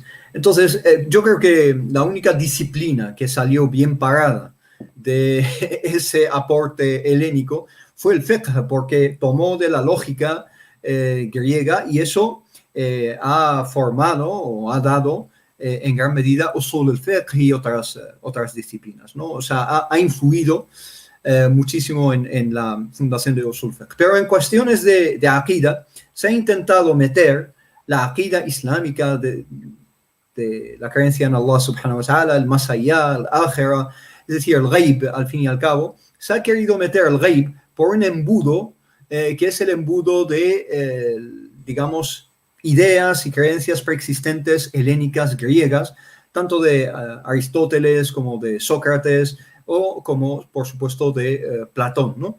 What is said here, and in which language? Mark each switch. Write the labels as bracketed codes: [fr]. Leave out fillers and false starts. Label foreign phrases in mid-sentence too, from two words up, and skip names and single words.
[es] Entonces, yo creo que la única disciplina que salió bien parada de ese aporte helénico fue el fiqh, porque tomó de la lógica griega y eso ha formado o ha dado en gran medida [ar] أصول الفقه [es] y otras disciplinas, ¿no? O sea, ha influido muchísimo en la fundación de [ar] أصول الفقه. [es] Pero en cuestiones de aqida, se ha intentado meter la aqida islámica de la creencia en [ar] الله سبحانه وتعالى, [es] el más allá, el akhira, es decir, el ghaib, al fin y al cabo. Se ha querido meter el ghaib por un embudo que es el embudo de, digamos, ideas y creencias preexistentes helénicas griegas, tanto de Aristóteles como de Sócrates, o como, por supuesto, de Platón, ¿no?